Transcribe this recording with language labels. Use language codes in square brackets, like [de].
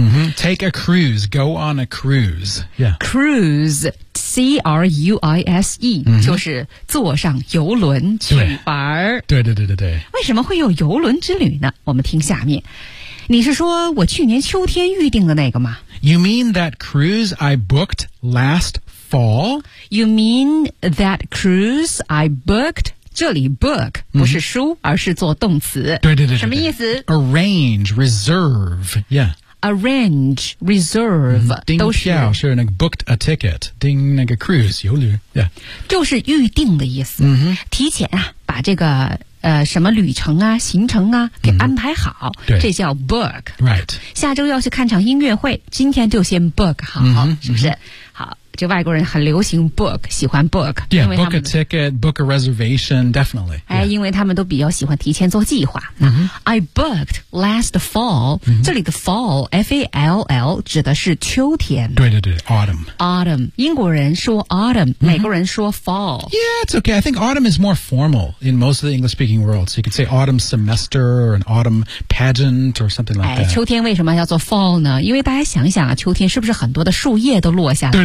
[en] 嗯、mm-hmm. ，Take a cruise, go on a cruise. Yeah, cruise, cruise,、mm-hmm. [zh] 就是坐上游轮去玩儿。对对对对对。为什么会有游轮之旅呢？我们听下面。你是说我去年秋天预定的那个吗？ [en] You mean that cruise I booked last fall? You mean that cruise I booked? [zh] 这里 book 不是书、mm-hmm. 而是做动词。对对 对, 对, 对。什么意思？ [en] Arrange, reserve, yeah. Arrange, reserve, [zh] 订票都是。是那个 [en] booked a ticket, [zh] 订那个 cruise, 游轮 yeah. 就是预定的意思。 Mm-hmm. 提前啊把这个什么旅程啊行程啊给安排好、 mm-hmm. 对这叫 book、 [en] right. [zh] 下周要去看场音乐会今天就先 book 好、 mm-hmm. 是不是、 mm-hmm. 好就外国人很流行 book 喜欢 book [en] yeah, 因为 book a ticket book a reservation definitely、yeah. [zh] 哎、因为他们都比较喜欢提前做计划、 mm-hmm. [en] I booked last fall、 mm-hmm. [zh] 这里的 fall F-A-L-L 指的是秋天对对对 autumn autumn 英国人说 autumn、mm-hmm. 美国人说 fall [en] yeah it's okay I think autumn is more formal in most of the English speakingworld. So you could say autumn semester or an autumn pageant or something like that. [zh] 秋天为什么叫做 fall 呢因为大家想一想啊秋天是不是很多的树叶都落下来了